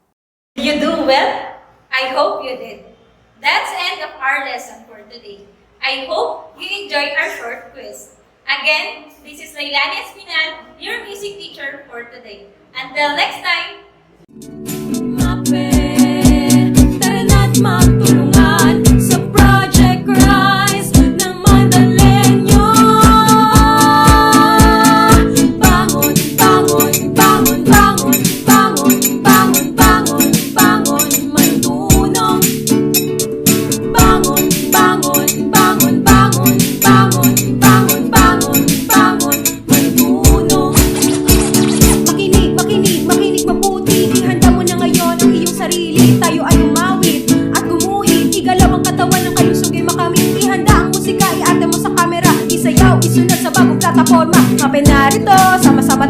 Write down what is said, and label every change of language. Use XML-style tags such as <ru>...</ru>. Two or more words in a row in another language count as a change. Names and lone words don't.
<en>You do well? I hope you did. That's the end of our lesson for today. I hope you enjoyed our short quiz. Again, this is Lailani Espinal, your music teacher for today. Until next time!</en> <tl>Tara na't magtulungan sa Project Rise ng Mandalenyo. Bangon, bangon, bangon, bangon, bangon, bangon, bangon, bangon, mandunong. Bangon, bangon, bangon, bangon, bangon, bangon, bangon, bangon, mandunong. Makinig, makinig, makinig mabuti. Ihanda mo na ngayon ang iyong sarili. Tayo ay umawit at gumuhit. Igalaw ang katawan ng kalusugay makamit. Ihanda ang musika, iate mo sa kamera. Isayaw, isunod sa bagong plataforma. Kape narito, sama-sama tayo.</tl>